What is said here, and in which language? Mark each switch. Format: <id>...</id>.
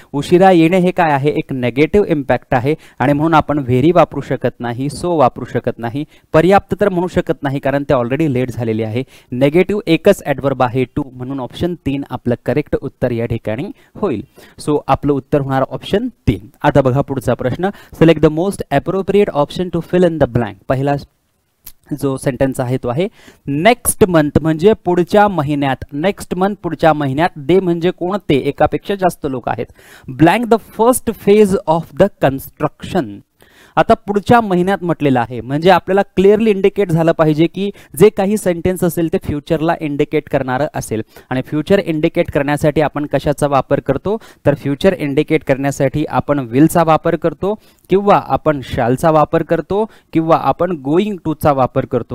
<mr>उशिरा येणे हे काय आहे, एक नेगेटिव्ह इम्पॅक्ट आहे, आणि म्हणून आपण व्हेरी वापरू शकत नाही, सो वापरू शकत नाही, पर्याप्त तर म्हणू शकत नाही कारण ते ऑलरेडी लेट झालेले आहे. नेगेटिव्ह एकच ॲडवर्ब आहे टू, म्हणून ऑप्शन 3 आपलं करेक्ट उत्तर या ठिकाणी होईल. सो आपलं उत्तर होणार ऑप्शन 3. आता बघा पुढचा प्रश्न.</mr> <en>Select the most appropriate option to fill in the blank.</en> <mr>पहिला जो सेंटेन्स आहे तो आहे नेक्स्ट मंथ म्हणजे पुढच्या महिन्यात. नेक्स्ट मंथ पुढच्या महिन्यात. दे म्हणजे कोणते, एकापेक्षा जास्त लोक आहेत.</mr> <en>Blank the first phase of the construction.</en> <mr>आता पुढच्या महिन्यात म्हटलेलं आहे म्हणजे आपल्याला क्लिअरली इंडिकेट झालं पाहिजे की जे काही सेंटेन्स असेल ते फ्युचरला इंडिकेट करणारं असेल, आणि फ्युचर इंडिकेट करण्यासाठी आपण कशाचा वापर करतो तर फ्युचर इंडिकेट करण्यासाठी आपण विलचा वापर करतो किंवा आपण शॅलचा वापर करतो किंवा आपण गोइंग टूचा वापर करतो.</mr>